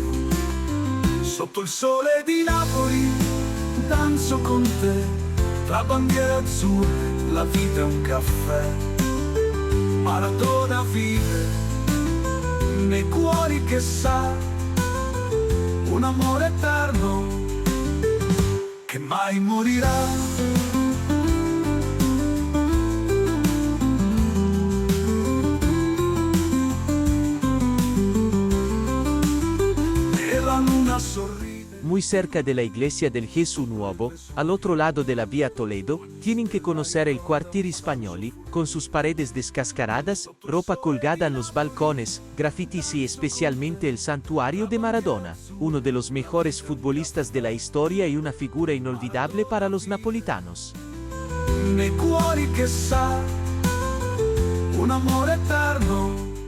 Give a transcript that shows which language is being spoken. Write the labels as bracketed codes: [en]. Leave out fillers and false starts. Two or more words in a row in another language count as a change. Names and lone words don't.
[it] Sotto il sole di Napoli danzo con te, tra bandiere azzurre la vita è un caffè. Maradona vive nei cuori che sa, un amore eterno che mai morirà. [es] Muy cerca de la iglesia del Jesús Nuevo, al otro lado de la vía Toledo, tienen que conocer el Quartieri Spagnoli, con sus paredes descascaradas, ropa colgada en los balcones, grafitis y especialmente el santuario de Maradona, uno de los mejores futbolistas de la historia y una figura inolvidable para los napolitanos. [it] Nei cuori che sa, un amore eterno.